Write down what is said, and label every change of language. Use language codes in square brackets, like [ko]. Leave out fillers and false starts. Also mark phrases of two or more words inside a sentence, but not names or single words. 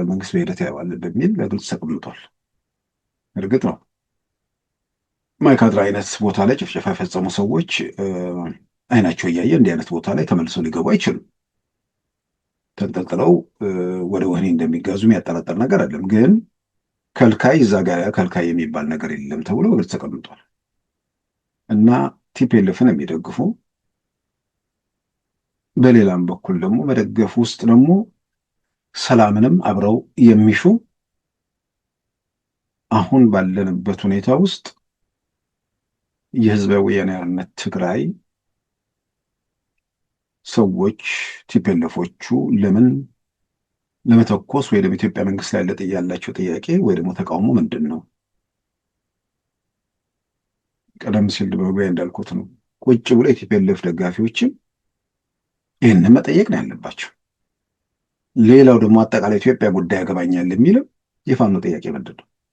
[am] መንግስት በሂደት ያየዋል በሚል በግልጽ ተቀምጧል። እርግጥ ነው ማይካድራ አይነት ቦታ ላይ ጭፍጨፋ የፈጸሙ ሰዎች አይናቸው እያየ እንዲህ አይነት ቦታ ላይ ተመልሰው ሊገቡ አይችሉም። ተንጠልጥለው ወደ ወህኒ እንደሚጋዙ የሚያጠራጠር ነገር አለም። ግን ከልካይ እዛ ጋር ከልካይ የሚባል ነገር የለም ተብሎ በግልጽ ተቀምጧል። እና ቲፒኤልኤፍን የሚደግፉ በሌላም በኩል ደግሞ መደገፍ ውስጥ ደግሞ ሰላምንም አብረው የሚሹ አሁን ባለንበት ሁኔታ ውስጥ የህዝባዊ ወያነ ሓርነት ትግራይ ሰዎች ቲፒኤልኤፎቹ ለምን ለመተኮስ ወይ ደግሞ ኢትዮጵያ መንግስት ላይ ያላቸው ጥያቄ ወይ ደግሞ ተቃውሞ ምንድን ነው? ቀደም ሲል በመግቢያ እንዳልኩት ነው። ቁጭ ብሎ የቲፒኤልኤፍ ደጋፊዎችም ይህንን መጠየቅ ነው ያለባቸው። ሌላው ደግሞ አጠቃላይ ኢትዮጵያ ጉዳይ ያገባኛል የሚልም የፋኖ ጥያቄ ምንድን ነው?